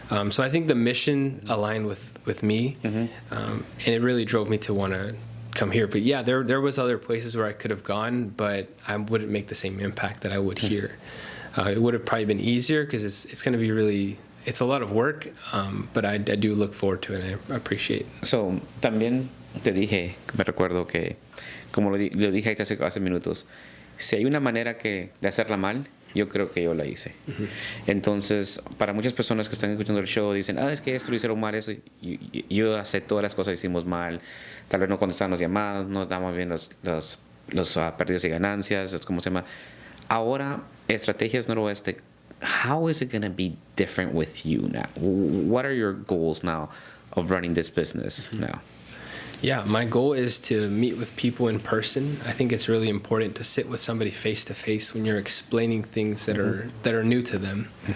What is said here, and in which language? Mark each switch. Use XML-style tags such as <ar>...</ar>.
<en>So I think the mission aligned with me, and it really drove me to want to come here. But yeah, there was other places where I could have gone, but I wouldn't make the same impact that I would here. It would have probably been easier because it's going to be really, it's a lot of work, but I do look forward to it, and I appreciate it.</en> <es>So, también te dije, me recuerdo que, como lo dije hace minutos, si hay una manera de hacerla mal, yo creo que yo la hice. Entonces, para muchas personas que están escuchando el show, dicen, es que esto lo hicieron mal, eso. Yo acepto todas las cosas que hicimos mal. Tal vez no contestaban las llamadas, no damos bien los pérdidas y ganancias, ¿cómo se llama? Ahora,</es> <en>Estrategias Noroeste, how is it going to be different with you now? What are your goals now of running this business now? Yeah, my goal is to meet with people in person. I think it's really important to sit with somebody face to face when you're explaining things that are new to them.</en>